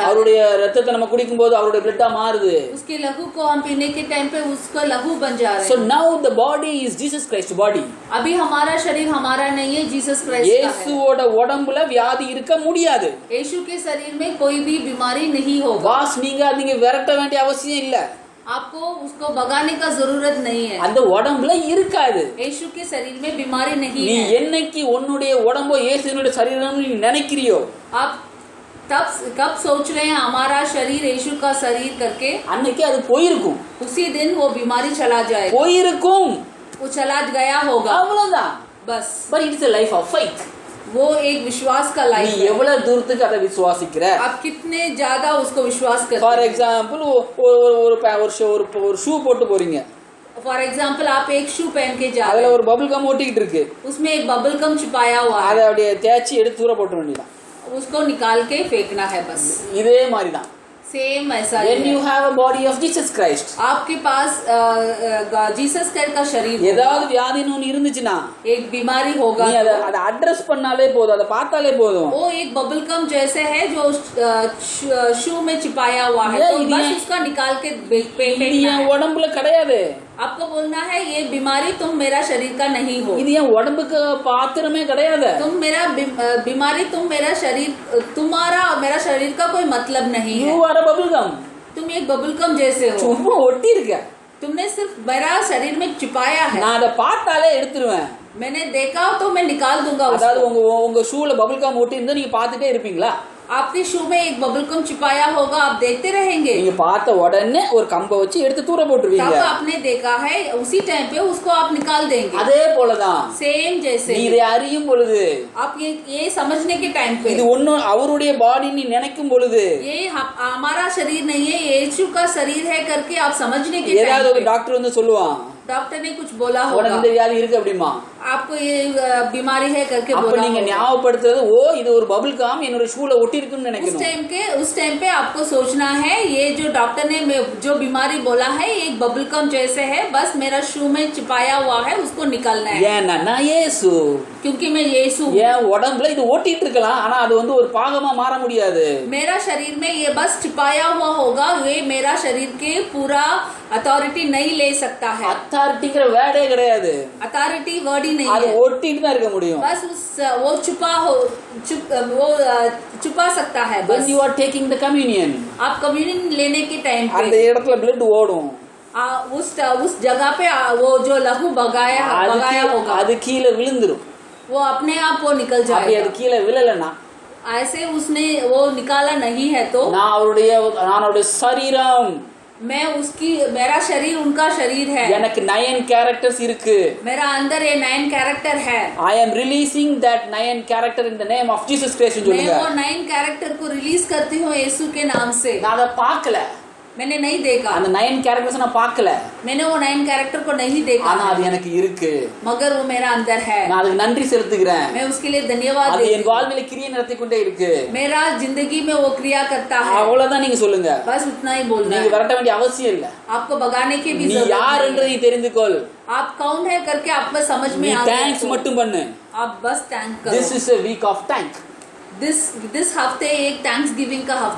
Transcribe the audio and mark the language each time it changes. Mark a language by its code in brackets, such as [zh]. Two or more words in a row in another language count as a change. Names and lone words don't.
[ta] அவருடைய ரத்தத்தை நம்ம குடிக்கும்போது அவருடைய பிளட்டா மாறுது. [hi] उसके लहू को हम पीने के टाइम पे उसका लहू बन जा रहा है. [en] So now the body is Jesus Christ body. [hi] अभी हमारा शरीर हमारा नहीं है, जीसस क्राइस्ट का है. [ta] இயேசுவோட உடம்புல வியாதி இருக்க முடியாது. [hi] यीशु के शरीर में कोई भी बीमारी नहीं होगा. [ta] பாஸ் நீங்க விரட்ட வேண்டிய அவசியம் இல்ல. [hi] आपको उसको भगाने का जरूरत नहीं है. [ta] அந்த உடம்புல இருக்காது. [hi] यीशु के शरीर में बीमारी नहीं [ta] நீ [hi] है. [ta] என்னைக்கு உன்னுடைய உடம்போ இயேசுவினுடைய சரீரம்னு நீ நினைக்கிறியோ, [hi] आप कब सोच रहे हैं हमारा शरीर यीशु का शरीर करके, [ta] அன்னைக்கு அது போயிருக்கும். [hi] उसी दिन वो बीमारी चला जाएगा. [ta] போயிருக்கும், [hi] वो चला गया होगा. [ta] அவ்வளவுதான். [hi] बस [en] But it's a life of faith. [hi] वो एक विश्वास का [ta] நீ [hi] लाइफ है. [ta] எவ்வளவு தூரத்துக்கு அதை விசுவாசிக்கிற? [hi] आप कितने ज्यादा उसको विश्वास करते [ta] ஃபார் [hi] हैं. [ta] எக்ஸாம்பிள் ஒரு ஷூ போட்டு போறீங்க, [en] for example [hi] आप एक शू पहन के जा रहे [ta] அதுல [hi] हैं, [ta] ஒரு [en] bubble gum [ta] ஒட்டிக்கிட்டு இருக்கு, [hi] उसमें एक [en] bubble gum [hi] छुपाया हुआ [ta] அதை [hi] है, [ta] அப்படியே தேய்ச்சி எடுத்து தூர போட்ட வேண்டியதான். [hi] उसको निकाल के फेंकना है. बस [ta] இதே மாதிரிதான் [hi] सेम ऐसा ही [en] when [hi] है। [en] you have a body of Jesus Christ, [hi] आपके पास जीसस क्राइस्ट का शरीर [ta] ஏதாவது [hi] होगा, [ta] வியாதின்னு ஒன்று இருந்துச்சுன்னா [hi] एक बीमारी होगा [ta] நீ அதை அட்ரஸ் பண்ணாலே போதும், அதை பார்த்தாலே போதும். [hi] वो एक [en] bubble gum [hi] जैसे है जो शू में छिपाया हुआ है, ये तो ये- बस उसका निकाल के [ta] இது [hi] फेंकना [ta] என் [hi] है। [ta] உடம்புல கிடையாது, [hi] आपको बोलना है ये बीमारी तुम मेरा शरीर का नहीं हो, [ta] இது என் உடம்புக்கு பாத்திரமே கிடையாது. [hi] तुम मेरा बीमारी तुम मेरा शरीर, तुम्हारा मेरा शरीर का कोई मतलब नहीं [en] யூ [hi] है। [en] are bubble gum, [hi] तुम एक [en] bubble gum [hi] जैसे हो, [ta] சும்மா ஒட்டி இருக்க. [hi] तुमने सिर्फ मेरा शरीर में छिपाया है। [ta] நான் அதை பார்த்தாலே எடுத்துருவேன். [hi] मैंने देखा तो मैं निकाल दूंगा [ta] அதாவது [hi] उसको। [ta] உங்க ஷூல [en] bubble gum [ta] ஒட்டி இருந்தா நீங்க பார்த்துட்டே இருப்பீங்களா? [hi] आपके शू में एक [en] bubble gum [hi] छिपाया होगा, आप देखते रहेंगे। [ta] நீங்க பார்த்த உடனே ஒரு கம்பை வச்சு எடுத்து தூர போட்டுருவீங்க. [hi] तब आपने देखा है उसी टाइम पे उसको आप निकाल देंगे। [ta] அதே போலதான் [hi] सेम जैसे [ta] நீ இதை அறியும் பொழுது, [hi] आप ये समझने के टाइम पे [ta] இது ஒன்னும் அவருடைய பாடி நீ நினைக்கும் பொழுது, [hi] ये हमारा शरीर नहीं है, यीशु का शरीर है करके आप समझने के [ta] ஏதாவது [hi] टाइम [ta] ஒரு [hi] पे [ta] டாக்டர் வந்து சொல்லுவான், [hi] डॉक्टर ने कुछ बोला [ta] உனக்கு [hi] होगा, [ta] இந்த வியாதி இருக்கு அப்படிமா, [hi] आपको ये बीमारी है करके [ta] அப்ப [hi] बोला [ta] நீங்க [hi] होगा। [ta] ஞாபகப்படுத்துறது, ஓ இது ஒரு [en] bubble gum [ta] என்னோட ஷூல ஒட்டி இருக்குன்னு நினைக்கணும். [hi] उस टाइम पे आपको सोचना है ये जो डॉक्टर ने जो बीमारी बोला है एक [en] bubble gum [hi] जैसे है, बस मेरा शू में छिपाया हुआ है, उसको निकालना है, [ta] ஏன்னா நான் இயேசு, [hi] क्योंकि मैं यीशु हूँ। [ta] என் உடம்புல இது ஓட்டிட்டு இருக்கலாம், ஆனா அது வந்து ஒரு பாகமா மாற முடியாது. [hi] मेरा शरीर में ये बस छिपाया हुआ होगा, ये मेरा शरीर के पूरा अथॉरिटी नहीं ले सकता है। [ta] அத்தாரிட்டிங்கிற வேர்டே கிடையாது, [en] authority word [hi] ही नहीं [ta] அது [hi] है, [ta] ஒட்டிட்டு தான் இருக்க முடியும். [hi] बस वो छुपा सकता है [en] when [hi] बस। [en] you are taking the communion, [hi] आप कम्युनियन लेने के टाइम [ta] அந்த [hi] पे [ta] இடத்துல blood ஓடும், [hi] उस जगह पे वो जो लहू बगाया होगा [ta] அது கீழே விழுந்துரும். [hi] वो अपने आप वो निकल [ta] அப்படி அது [hi] जाएगा। [ta] கீழே விழலன்னா [hi] ऐसे उसने वो निकाला नहीं है तो [ta] நான் அவருடைய சரீரம், [hi] मेरा शरीर उनका शरीर है, [ta] எனக்கு 9 கேரக்டர்ஸ் இருக்கு. [hi] मेरा अंदर ये 9 कैरेक्टर है। [en] I am releasing that 9 character in the name of Jesus Christ ன்னு [hi] मैं [ta] சொல்லுங்க. [hi] वो 9 कैरेक्टर को रिलीज करती हूँ यीशु के नाम से। [ta] நான் அதை பார்க்கல, [hi] मैंने नहीं देखा, [ta] அந்த 9 கேரக்டர்ஸ் நான் பார்க்கல, [hi] मैंने वो 9 कैरेक्टर को नहीं देखा, [ta] ஆனா அது எனக்கு இருக்கு. [hi] मगर वो मेरा अंदर है। [ta] நான் அதுக்கு நன்றி செலுத்துகிறேன். [hi] मैं उसके लिए धन्यवाद [ta] அது [hi] देती [ta] என் [hi] हूँ। [ta] வாழ்வில கிரியை நடத்தி கொண்டே இருக்கு. [hi] मेरा जिंदगी में वो क्रिया करता है, [ta] அவ்வளவுதான் நீங்க சொல்லுங்க. [hi] बस उतना ही बोलना [ta] நீங்க [hi] है। [ta] விரட்ட வேண்டிய அவசியம் இல்ல. [hi] आपको भगाने की भी [ta] நீ [hi] जरूरत [ta] யார் [hi] नहीं [ta] என்று [hi] है। [ta] நீ தெரிந்து கொள். [hi] आप कौन है करके आपको समझ [ta] நீ [hi] में आ [ta] தேங்க்ஸ் [hi] गया [ta] மட்டும் பண்ணு. [hi] तो आप बस थैंक [en] This [hi] करो। [en] is a week of thank. [hi] दिस हफ्ते एक [en] thanks giving [hi] का हफ्ता